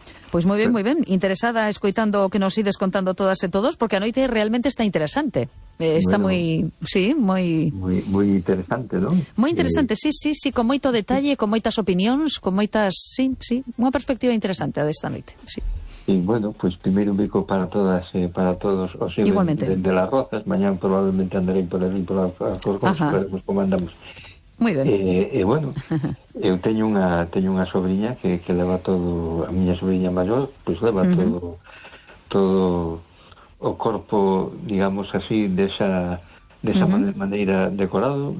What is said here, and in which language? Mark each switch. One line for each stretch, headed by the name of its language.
Spanish: Pues muy bien, interesada, escuchando que nos ides contando todas y todos, porque Anoite realmente está interesante. Está bueno, muy interesante, ¿no?
Galician: Muy interesante, sí, con moito detalle, con moitas opinións, con moitas, sí, unha perspectiva interesante de esta noite, sí.
Spanish: Y bueno, pues primero un bico para todas, para todos, o sea, igualmente. De Las Rozas, mañana probablemente andaré por ahí, por las Corcos, como andamos. Muy bien.
Galician: Bueno, eu teño unha sobrinha que leva todo, a miña sobrinha maior, pues leva todo o corpo, digamos así, desa maneira decorado.